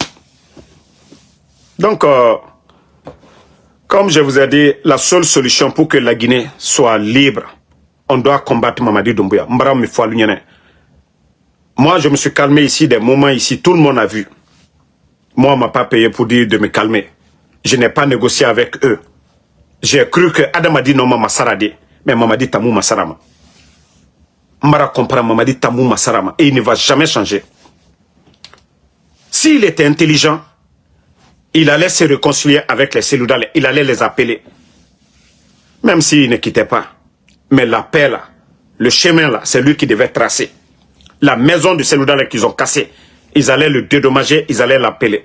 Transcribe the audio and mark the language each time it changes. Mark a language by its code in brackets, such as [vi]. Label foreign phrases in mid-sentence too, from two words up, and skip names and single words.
[fr] Donc, comme je vous ai dit, la seule solution pour que la Guinée soit libre, on doit combattre Mamadi Doumbouya. Moi, je me suis calmé ici, des moments ici, tout le monde a vu. Moi, on ne m'a pas payé pour dire de me calmer. Je n'ai pas négocié avec eux. J'ai cru que Adam a dit non, Mama Sarade. Mais Mamadi Tamou Masarama. Mara comprend Mamadi Tamou Masarama. Et il ne va jamais changer. S'il était intelligent, il allait se réconcilier avec les Seloudal. Il allait les appeler. Même s'il ne quittait pas. Mais la paix là, le chemin là, c'est lui qui devait tracer. La maison du Seloudal qu'ils ont cassée, ils allaient le dédommager, ils allaient l'appeler.